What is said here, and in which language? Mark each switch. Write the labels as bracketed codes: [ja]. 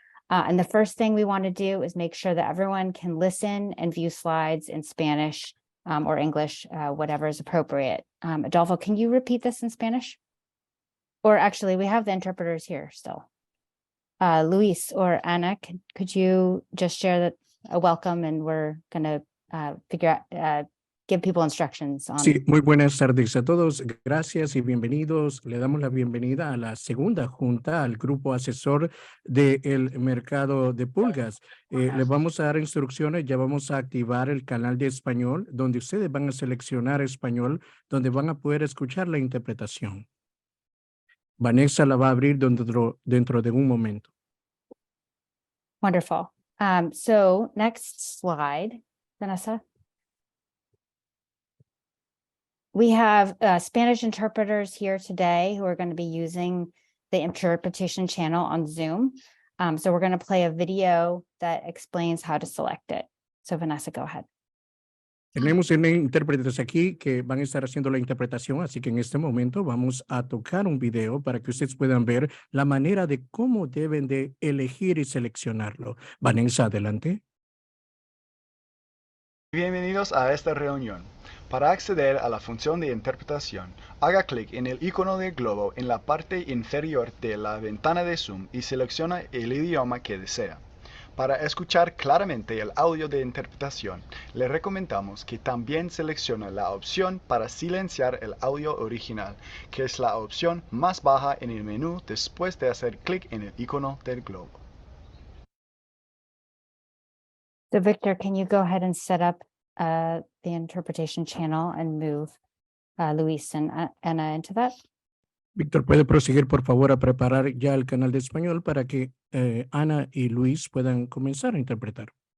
[en] And the first thing we want to do is make sure that everyone can listen and view slides in Spanish or English, whatever is appropriate. Adolfo, can you repeat this in Spanish? Or actually, we have the interpreters here still. Luis or Ana, could you just share that a welcome, and we're going to figure out, give people instructions on. [es] Sí, muy buenas tardes a todos. Gracias y bienvenidos. Le damos la bienvenida a la segunda junta al grupo asesor del mercado de pulgas. Les vamos a dar instrucciones, ya vamos a activar el canal de español, donde ustedes van a seleccionar español, donde van a poder escuchar la interpretación. Vanessa la va a abrir dentro de un momento. [en] Wonderful. So next slide, Vanessa. We have Spanish interpreters here today who are going to be using the interpretation channel on Zoom. So we're going to play a video that explains how to select it. So Vanessa, go ahead. [es] Tenemos intérpretes aquí que van a estar haciendo la interpretación, así que en este momento vamos a tocar un video para que ustedes puedan ver la manera de cómo deben de elegir y seleccionarlo. Vanessa, adelante. Bienvenidos a esta reunión. Para acceder a la función de interpretación, haga clic en el icono del globo en la parte inferior de la ventana de Zoom y selecciona el idioma que desea. Para escuchar claramente el audio de interpretación, le recomendamos que también seleccione la opción para silenciar el audio original, que es la opción más baja en el menú después de hacer clic en el icono del globo. [en] So Victor, can you go ahead and set up the interpretation channel and move Luis and Ana into that? [es] Víctor, ¿puede proseguir, por favor, a preparar ya el canal de español para que Ana y Luis puedan comenzar a interpretar?